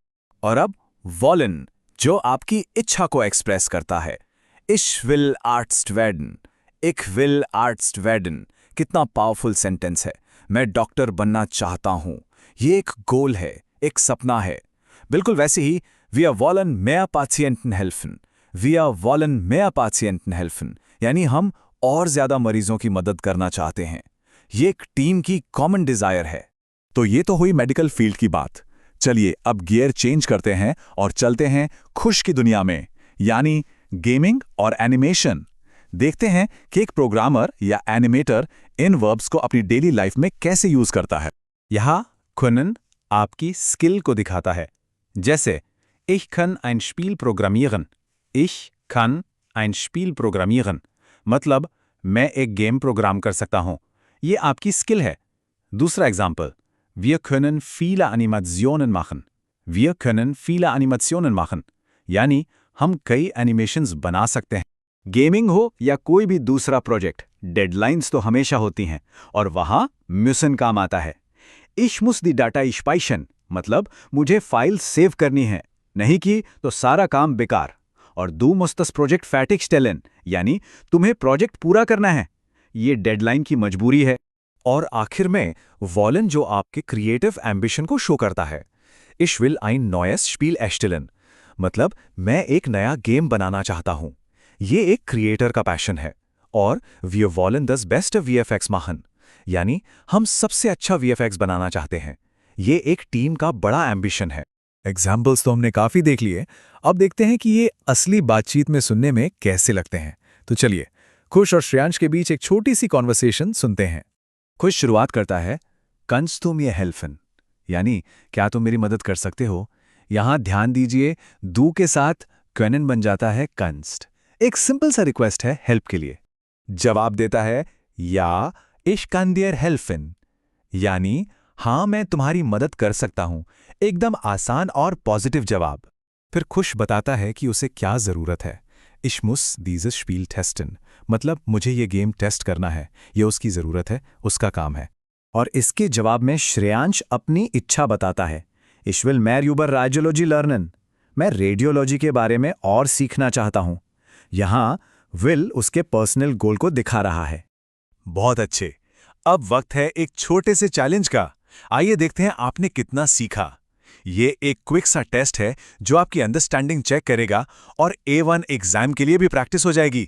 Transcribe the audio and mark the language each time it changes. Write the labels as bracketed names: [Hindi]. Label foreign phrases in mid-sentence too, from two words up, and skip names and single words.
[Hindi] और अब वॉलन, जो आपकी इच्छा को एक्सप्रेस करता है। [German] Ich will Arzt werden, ich will Arzt werden, [Hindi] कितना पावरफुल सेंटेंस है। मैं डॉक्टर बनना चाहता हूं। ये एक गोल है, एक सपना है। बिल्कुल वैसे ही [German] wir wollen mehr Patienten helfen, wir wollen mehr Patienten helfen, [Hindi] यानी हम और ज्यादा मरीजों की मदद करना चाहते हैं। ये एक टीम की कॉमन डिजायर है। तो ये तो हुई मेडिकल फील्ड की बात। चलिए अब गियर चेंज करते हैं और चलते हैं खुश की दुनिया में, यानी गेमिंग और एनिमेशन। देखते हैं कि एक प्रोग्रामर या एनिमेटर इन वर्ब्स को अपनी डेली लाइफ में कैसे यूज करता है। यहाँ können आपकी स्किल को दिखाता है। [German] जैसे Ich kann ein Spiel programmieren, Ich kann ein Spiel programmieren, [Hindi] मतलब मैं एक गेम प्रोग्राम कर सकता हूं। ये आपकी स्किल है। दूसरा एग्जाम्पल, [German] Wir können viele Animationen machen, Wir können viele Animationen machen, [Hindi] यानी हम कई एनिमेशंस बना सकते हैं। गेमिंग हो या कोई भी दूसरा प्रोजेक्ट, डेडलाइंस तो हमेशा होती हैं, और वहां म्यूसिन काम आता है। [German] Ich muss die Datei speichern, [Hindi] मतलब मुझे फाइल सेव करनी है, नहीं की तो सारा काम बेकार। [German] और du musst das Projekt fertigstellen, [Hindi] यानी तुम्हें प्रोजेक्ट पूरा करना है। ये डेडलाइन की मजबूरी है। और आखिर में वॉलन, जो आपके क्रिएटिव एम्बिशन को शो करता है। [German] Ich will ein neues Spiel erstellen, [Hindi] मतलब मैं एक नया गेम बनाना चाहता हूं। ये एक क्रिएटर का पैशन है। और [German] wir wollen das beste VFX machen, [Hindi] यानी हम सबसे अच्छा VFX बनाना चाहते हैं। ये एक टीम का बड़ा एम्बिशन है। एग्जाम्पल्स तो हमने काफी देख लिए, अब देखते हैं कि ये असली बातचीत में सुनने में कैसे लगते हैं। तो चलिए खुश और श्रेयांश के बीच एक छोटी सी कॉन्वर्सेशन सुनते हैं। खुश शुरुआत करता है, [German] Kannst du mir helfen, [Hindi] यानी क्या तुम मेरी मदद कर सकते हो। यहां ध्यान दीजिए, दू के साथ क्वेनन बन जाता है कंस्ट। एक सिंपल सा रिक्वेस्ट है हेल्प के लिए। जवाब देता है [German] Ja ich kann dir helfen, [Hindi] यानी हाँ मैं तुम्हारी मदद कर सकता हूं। एकदम आसान और पॉजिटिव जवाब। फिर खुश बताता है कि उसे क्या जरूरत है। [German] Ich muss dieses Spiel testen, [Hindi] मतलब मुझे ये गेम टेस्ट करना है, ये उसकी जरूरत है, उसका काम है। और इसके जवाब में श्रेयांश अपनी इच्छा बताता है। [German] Ich will mehr über Radiologie lernen, [Hindi] मैं रेडियोलॉजी के बारे में और सीखना चाहता हूं। यहां विल उसके पर्सनल गोल को दिखा रहा है। बहुत अच्छे, अब वक्त है एक छोटे से चैलेंज का। आइए देखते हैं आपने कितना सीखा। ये एक क्विक सा टेस्ट है जो आपकी अंडरस्टैंडिंग चेक करेगा और A1 एग्जाम के लिए भी प्रैक्टिस हो जाएगी।